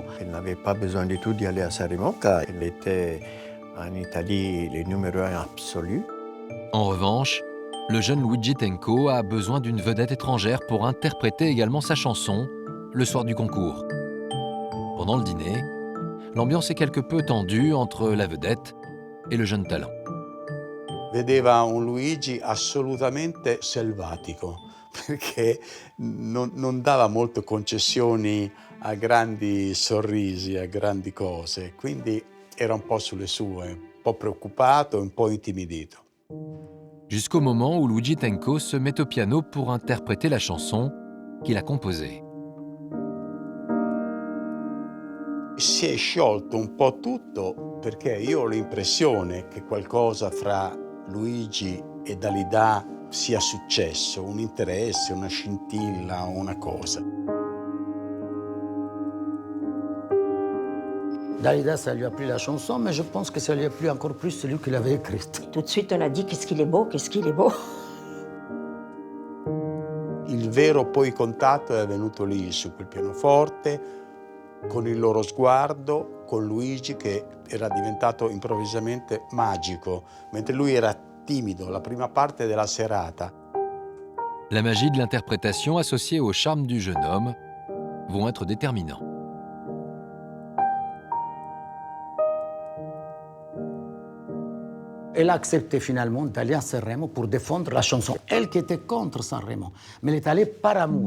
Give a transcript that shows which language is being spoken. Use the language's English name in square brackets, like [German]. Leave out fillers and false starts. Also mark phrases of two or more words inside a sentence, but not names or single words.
[French] Elle n'avait pas besoin du tout d'y aller à Sanremo, car elle était en Italie le numéro 1 absolu. En revanche, le jeune Luigi Tenco a besoin d'une vedette étrangère pour interpréter également sa chanson le soir du concours. Pendant le dîner, l'ambiance est quelque peu tendue entre la vedette et le jeune talent. [Italian] Vedeva un Luigi assolutamente selvatico, perché non dava molto concessioni a grandi sorrisi, a grandi cose, quindi era un po' sulle sue, un po' preoccupato, un po' intimidito. [French] Jusqu'au moment où Luigi Tenco se met au piano pour interpréter la chanson qu'il a composée. [Italian] Si è sciolto un po' tutto perché io ho l'impressione che qualcosa fra Luigi e Dalida sia successo, un interesse, una scintilla, una cosa. [French] Dalida, ça lui a plu la chanson, mais je pense que ça lui a plu encore plus celui qu'il avait écrit. Tout de suite, on a dit, qu'est-ce qu'il est beau, qu'est-ce qu'il est beau. [Italian] Il vero poi contatto è avvenuto lì su quel pianoforte, con il loro sguardo, con Luigi che era diventato improvvisamente magico, mentre lui era timido la prima parte della serata. [French] La magie de l'interprétation associée au charme du jeune homme vont être déterminants. Elle a accepté finalement d'aller à Sanremo pour défendre la chanson. Elle qui était contre Sanremo, mais elle est allée par amour.